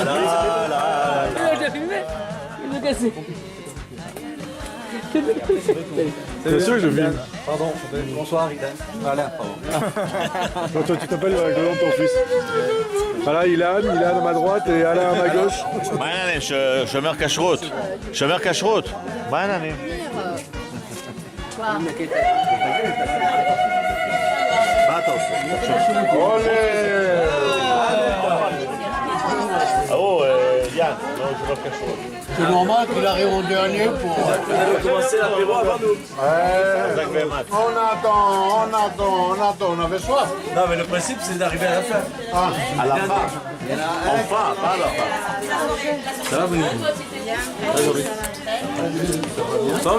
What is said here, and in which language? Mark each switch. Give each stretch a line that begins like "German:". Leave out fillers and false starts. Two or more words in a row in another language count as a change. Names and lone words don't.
French: Tu as fumé? Il me cassé. C'est sûr que je filme. Pardon, bonsoir Ilan. Alain, pardon. Toi, tu t'appelles avec le nom de ton fils. Voilà, Ilan à ma droite et Alain à ma gauche.
Hebrew: מעניין, שומר כשרות. שומר כשרות. מה העניינים? מה אתה עושה? יאן, לא שומר כשרות.
French: C'est normal qu'il arrive en dernier pour... commencer l'apéro avant nous. On avait soif. Non, mais le principe, c'est d'arriver à la fin. Ah, à la fin. Enfin, pas à la fin. Ça va, vous Ensemble?